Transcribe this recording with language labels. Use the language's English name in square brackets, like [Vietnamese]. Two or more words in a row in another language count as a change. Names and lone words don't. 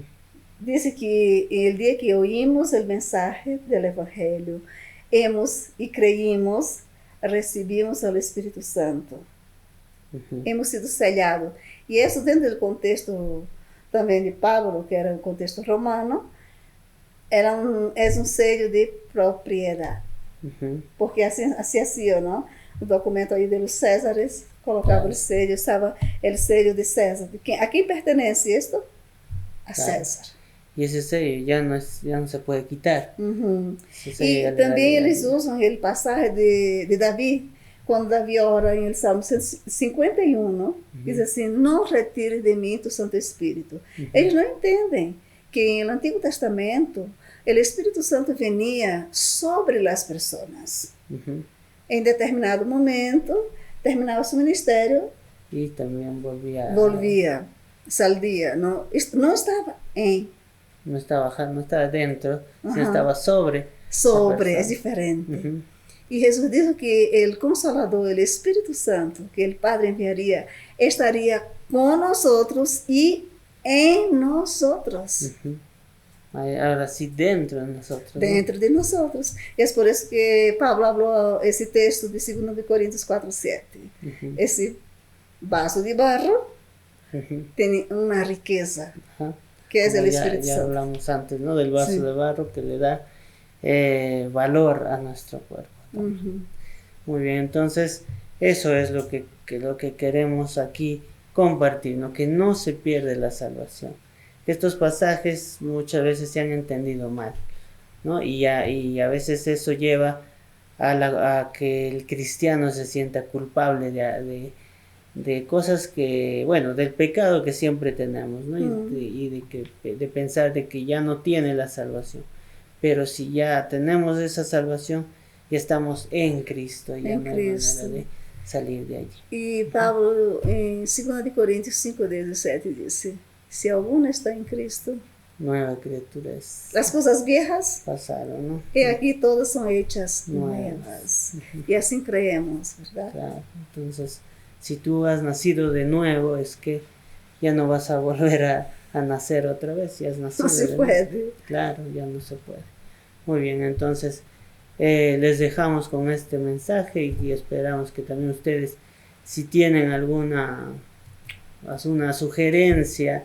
[Spanish] Dice que el día que oímos el mensaje del Evangelio, hemos y creímos, recibimos al Espíritu Santo. Ujú. Hemos sido sellados. Y eso dentro del contexto también de Pablo, que era un contexto romano, es un sello de propiedad. Ujú. Porque así hacía, ¿no? [Portuguese] O documento aí [Spanish] de los Césares, [Portuguese] colocava [Spanish] Claro, o sello, estava o sello de César. ¿A quién pertenece esto? A claro. César. Y ese sello ya no se puede quitar. Uhum. Ese sello [Portuguese] E [Spanish] ya le da [Portuguese] também eles [Spanish] legalidad. [Portuguese] usam aquele passagem de Davi, quando Davi ora em Salmo 51, não? Diz assim: Não retire de mim tu Santo Espírito. Eles não entendem que no Antigo Testamento o Espírito Santo venia sobre as pessoas. Ujú. Em determinado momento, terminava seu ministério, [Spanish] Y también volvia, saldia. [Portuguese] Não, não estava em, [Spanish] no estaba dentro, sino Ajá. estaba sobre la [Portuguese] sobre, é [Spanish] persona. [Portuguese] diferente. Ujú. E Jesus dijo que o Consolador, o Espírito Santo, que o Padre enviaria, estaria com nós e em nós, Ujú. [Spanish] Ahora sí, dentro de nosotros, ¿no? [Portuguese] dentro de nós. E é por isso que Pablo falou esse texto de 2 Coríntios 4:7. Ujú. Esse vaso de barro Ujú. tem uma riqueza, Ajá. que é [Spanish] Como [Portuguese] o Espírito [Spanish] ya [Portuguese] Santo. [Spanish] hablamos antes, ¿no? Del vaso Sí. de barro que le da valor a nuestro cuerpo. Uhum. Muy bien, entonces eso es lo que queremos aquí compartir, ¿no? Que no se pierde la salvación. Estos pasajes muchas veces se han entendido mal, ¿no? Y a veces eso lleva a que el cristiano se sienta culpable de cosas que, bueno, del pecado que siempre tenemos, ¿no? De pensar de que ya no tiene la salvación. Pero si ya tenemos esa salvación, ya estamos en Cristo, ya [Portuguese] Em [Spanish] no hay manera [Portuguese] Cristo. [Spanish] de salir de allí. [Portuguese] E Paulo, em 2 Coríntios 5:17, disse: Se alguno está em Cristo, [Spanish] Nueva criatura es [Portuguese] as coisas viejas, [Spanish] pasado, ¿no? [Portuguese] e aqui todas são hechas [Spanish] Nuevas. nuevas. [Portuguese] E assim [Spanish] creemos, ¿verdad? Claro, entonces, si tú has nacido de nuevo, es que ya no vas a volver a nacer otra vez, ya has nacido [Portuguese] Não se [Spanish] de nuevo. [Portuguese] pode. [Spanish] Claro, ya no se puede. Muy bien, entonces les dejamos con este mensaje y esperamos que también ustedes, si tienen alguna sugerencia